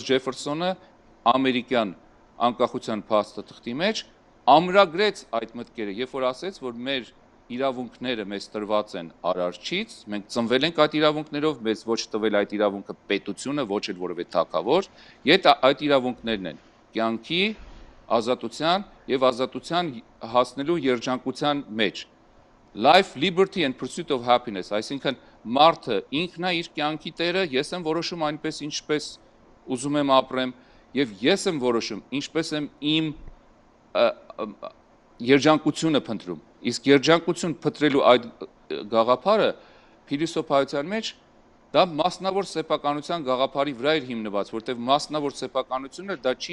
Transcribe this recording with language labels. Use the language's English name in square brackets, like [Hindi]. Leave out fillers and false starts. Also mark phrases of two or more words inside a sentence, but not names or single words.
[Armenian] Ջեֆերսոնը ամերիկյան անկախության փաստաթղթի մեջ ամրագրեց այդ մտքերը, երբ որ ասեց, որ մեր իրավունքները մեզ տրված են արարչից, մենք ծնվել ենք այդ իրավունքներով, մեզ ոչ տվել այդ իրավունքը պետությունը, ոչ էլ որևէ թագավոր, եթե այդ իրավունքներն են կյանքի, ազատության եւ ազատության հասնելու երջանկության մեջ։ [English] Life, liberty and pursuit of happiness, [Armenian] այսինքն մարդը ինքն է իր կյանքի տերը, ես եմ որոշում այնպես ինչպես ուզում եմ ապրեմ եւ ես եմ որոշում ինչպես եմ իմ երջանկությունը փնտրում։ Իսկ երջանկություն փնտրելու այդ գաղափարը փիլիսոփայության մեջ դա մասնավոր սեփականության գաղափարի վրա էր հիմնված, որտեղ մասնավոր սեփականությունը դա չի